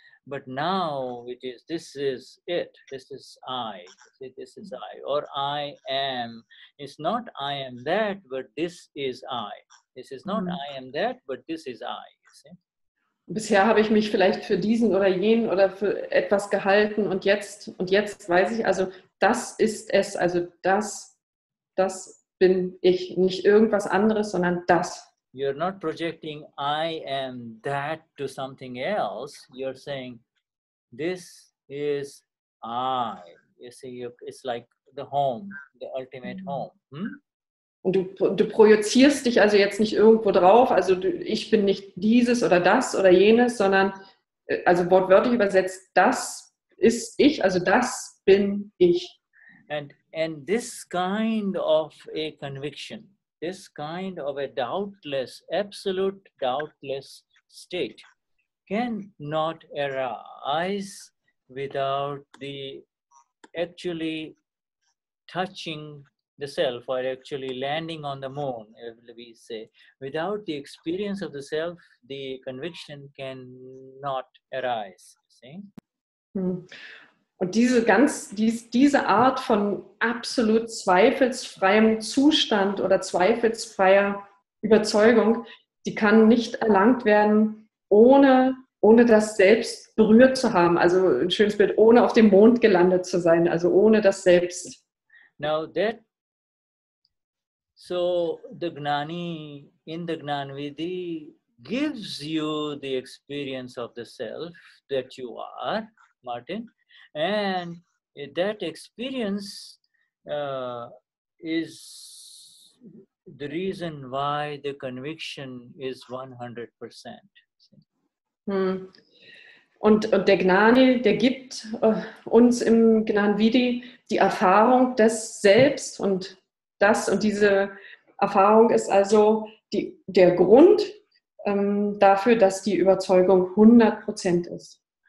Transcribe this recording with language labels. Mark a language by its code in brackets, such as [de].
[en] But now it is, this is it, this is I, this is I, or I am. It's not I am that, but this is I. This is not I am that, but this is I. You see? [de] Bisher habe ich mich vielleicht für diesen oder jenen oder für etwas gehalten und jetzt weiß ich, also das ist es, also das bin ich, nicht irgendwas anderes, sondern das. [en] You're not projecting I am that to something else. You're saying, this is I. You see, it's like the home, the ultimate home. [de] Und du projizierst dich also jetzt nicht irgendwo drauf, also ich bin nicht dieses oder das oder jenes, sondern, also wortwörtlich übersetzt, das ist ich, also das bin ich. [en] And this kind of a conviction, this kind of a doubtless, absolute doubtless state cannot arise without the actually touching the self, or actually landing on the moon, we say. Without the experience of the self, the conviction cannot arise. See? [de] Und diese Art von absolut zweifelsfreiem Zustand oder zweifelsfreier Überzeugung, die kann nicht erlangt werden, ohne das Selbst berührt zu haben. Also ein schönes Bild, ohne auf dem Mond gelandet zu sein, also ohne das Selbst. [en] Now so the Gnani, in the Gnanvidhi, gives you the experience of the self that you are, Martin, and that experience is the reason why the conviction is 100%. Hm. [de] Und der Gnani, der gibt uns im Gnan Vidi die Erfahrung des Selbst und diese Erfahrung ist also der Grund dafür, dass die Überzeugung 100% ist.